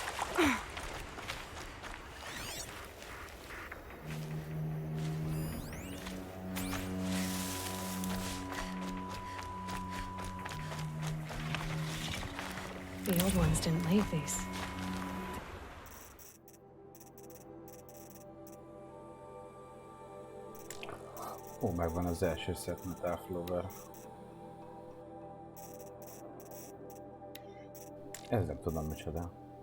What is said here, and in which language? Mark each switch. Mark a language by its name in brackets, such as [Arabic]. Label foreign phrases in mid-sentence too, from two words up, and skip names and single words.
[English] The old ones didn't leave these. [Hungarian] Ó, megvan az első [English] set metal flower. [Hungarian] Ez nem tudom micsoda.